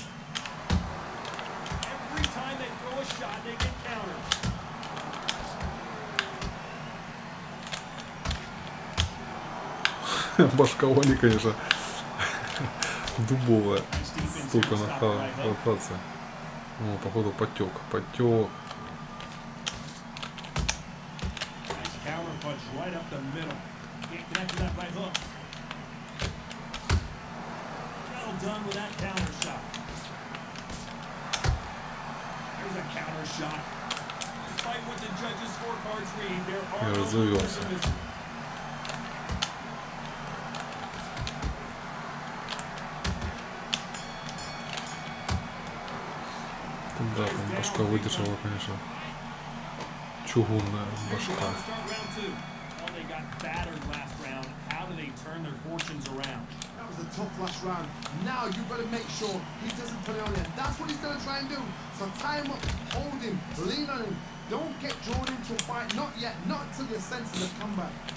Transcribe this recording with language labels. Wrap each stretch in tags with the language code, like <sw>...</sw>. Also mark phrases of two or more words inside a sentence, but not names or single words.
<en>Every time they throw a shot, they get countered.</en> <ru>Башка Оли, конечно, дубовая. Столько нахвататься. О, походу потек.</ru> <en>Punch right up the middle. Can't connect to that right hook. Well done with that counter shot. There's a counter shot. Despite what the judges' scorecards read, there are no optimism.</en> <ru>Да, там башка выдержала, конечно. Чугунная башка.</ru> <en>Well, they got battered last round. How do they turn their fortunes around? That was a tough last round. Now you've got to make sure he doesn't put it on him. That's what he's going to try and do. So tie him up, hold him, lean on him. Don't get drawn into a fight. Not yet. Not until you're sensing the comeback.</en>